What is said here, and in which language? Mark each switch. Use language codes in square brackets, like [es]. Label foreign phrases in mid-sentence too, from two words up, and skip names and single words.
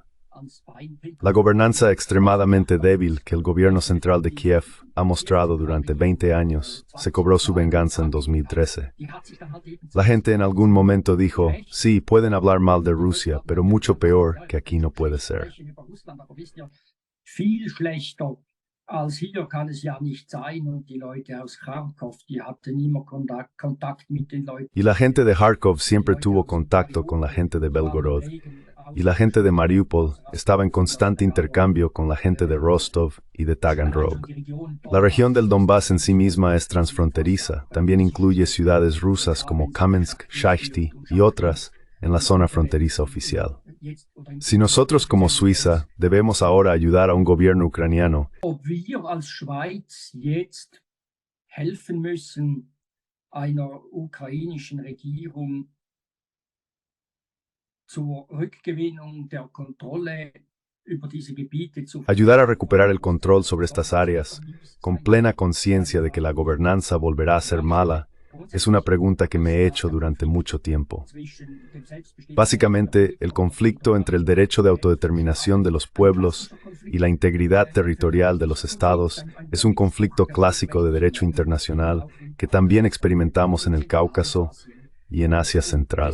[es] La gobernanza extremadamente débil que el gobierno central de Kiev ha mostrado durante 20 años se cobró su venganza en 2013. La gente en algún momento dijo, sí, pueden hablar mal de Rusia, pero mucho peor que aquí no puede ser. [de] Viel schlechter als hier kann es ja nicht sein. Und die Leute aus Kharkov, die hatten immer Kontakt mit den Leuten. [es] Y la gente de Kharkov siempre tuvo contacto con la gente de Belgorod. y la gente de Mariupol estaba en constante intercambio con la gente de Rostov y de Taganrog. La región del Donbass en sí misma es transfronteriza, también incluye ciudades rusas como Kamensk, Shachty y otras en la zona fronteriza oficial. Si nosotros como Suiza debemos ahora ayudar a un gobierno ucraniano, [de] Ob wir als Schweiz jetzt helfen müssen einer ukrainischen Regierung zur Rückgewinnung der Kontrolle über diese Gebiete zu [es] ayudar a recuperar el control sobre estas áreas, con plena conciencia de que la gobernanza volverá a ser mala, es una pregunta que me he hecho durante mucho tiempo. Básicamente, el conflicto entre el derecho de autodeterminación de los pueblos y la integridad territorial de los estados es un conflicto clásico de derecho internacional que también experimentamos en el Cáucaso y en Asia Central.